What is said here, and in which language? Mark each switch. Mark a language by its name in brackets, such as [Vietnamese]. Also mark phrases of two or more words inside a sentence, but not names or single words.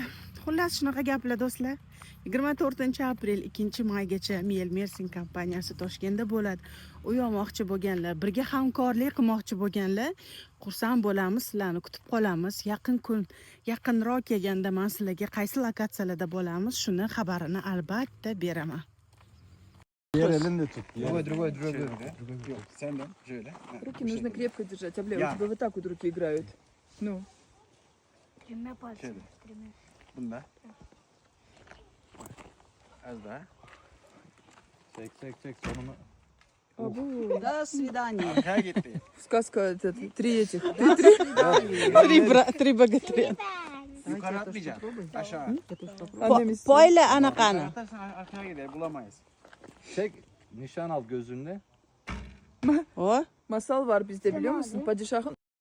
[Uzbek] Xullas shunaqa gaplar do'stlar. 24-aprel 2-maygacha Mersin kompaniyasi Toshkentda bo'ladi. Uyomoqchi bo'lganlar, birga hamkorlik qilmoqchi bo'lganlar, xursand bo'lamiz, sizlarni kutib qolamiz. Yaqinroq kelganda men sizlarga qaysi lokatsiyalarda bo'lamiz, shuni xabarini albatta beraman. [Turkish] Diğer elini de tut. [Russian] Другой. [Turkish] Yok, senden şöyle. [Russian] Руки нужно крепко держать. Абля, у Я. тебя вот так вот руки играют. Ну. Тремя пальцами. [Turkish] Şöyle. [Russian] Тремя. [Turkish] Bunda. Az daha. Çek sonunu. Абу. [Russian] До свидания. [Turkish] Arkaya gitti. [Russian] Сказка это, три этих. Три богатыря. [Turkish] Yukarı atmayacaksın. Aşağı. Poyla anaqani. Atarsan arkaya gider, bulamayız. Çek, nişan al gözünle. O, Masal var bizde biliyor musun? Padişahın